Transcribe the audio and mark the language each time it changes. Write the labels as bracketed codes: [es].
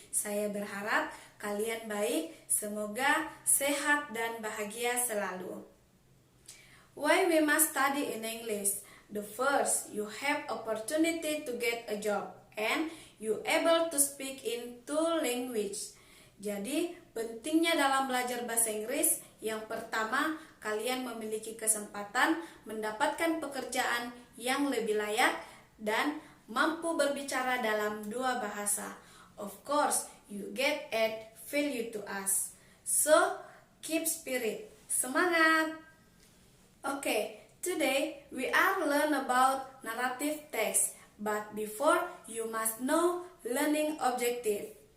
[id] Saya berharap kalian baik, semoga sehat dan bahagia selalu. [en] Why we must study in English? The first, you have opportunity to get a job and you able to speak in two language. [id] Jadi, pentingnya dalam belajar bahasa Inggris, yang pertama, kalian memiliki kesempatan mendapatkan pekerjaan yang lebih layak dan mampu berbicara dalam dua bahasa. [en] Of course, you get add value to us. So, keep spirit. [id] Semangat! [en] Okay, today we are learn about narrative text. But before, you must know learning objective.